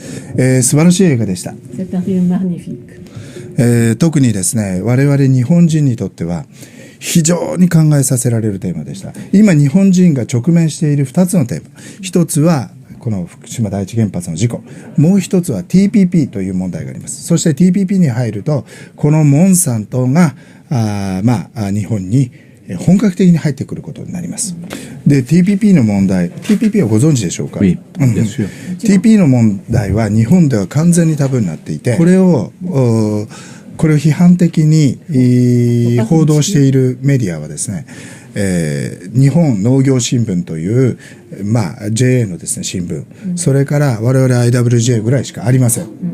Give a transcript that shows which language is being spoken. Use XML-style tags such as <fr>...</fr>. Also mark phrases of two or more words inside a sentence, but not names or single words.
<ja>素晴らしい映画でした。</ja> <fr>C'est un film magnifique.</fr> <ja>特にですね、我々日本人にとっては非常に考えさせられるテーマでした。今日本人が直面している2つのテーマ。一つはこの福島第一原発の事故。もう一つは TPP という問題があります。そして TPP に入ると、このモンサントが、日本に本格的に入ってくることになります。で、TPP の問題、TPP はご存知でしょうか？</ja> <fr>Oui, bien sûr.</fr> <ja>TPP の問題は日本では完全にタブーになっていて、これを批判的に報道しているメディアはですね、日本農業新聞という、JA のですね、新聞、それから我々 IWJ ぐらいしかありません。</ja>